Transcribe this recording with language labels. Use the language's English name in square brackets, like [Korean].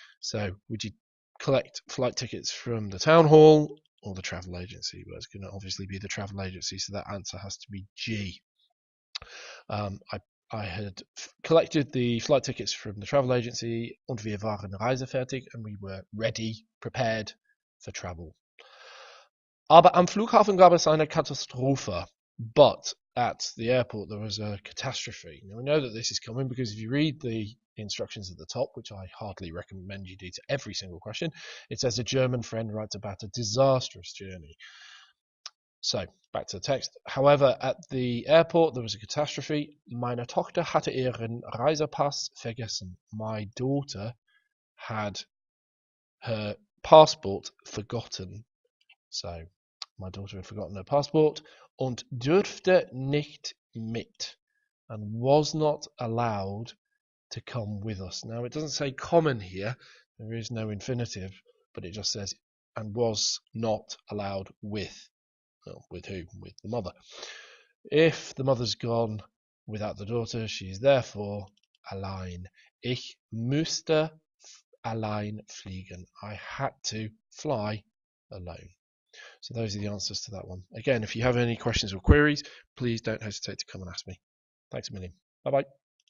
[English] So would you collect flight tickets from the town hall or the travel agency? Well, it's going to obviously be the travel agency, so that answer has to be G. I had collected the flight tickets from the travel agency [German] und wir waren reisefertig, [English] and we were ready, prepared for travel. [German] Aber am Flughafen gab es eine Katastrophe. [English] But at the airport there was a catastrophe. Now we know that this is coming because if you read the instructions at the top, which I hardly recommend you do to every single question, it says a German friend writes about a disastrous journey. So, back to the text. However, at the airport there was a catastrophe. [German] Meine Tochter hatte ihren Reisepass vergessen. [English] My daughter had her passport forgotten. So, my daughter had forgotten her passport [German] und dürfte nicht mit. [English] and was not allowed to come with us. Now, it doesn't say common here. There is no infinitive, but it just says and was not allowed with. Well, with who? With the mother. If the mother's gone without the daughter, she is therefore allein. [German] Ich musste allein fliegen. [English] I had to fly alone. So those are the answers to that one. Again, if you have any questions or queries, please don't hesitate to come and ask me. Thanks a million. Bye-bye.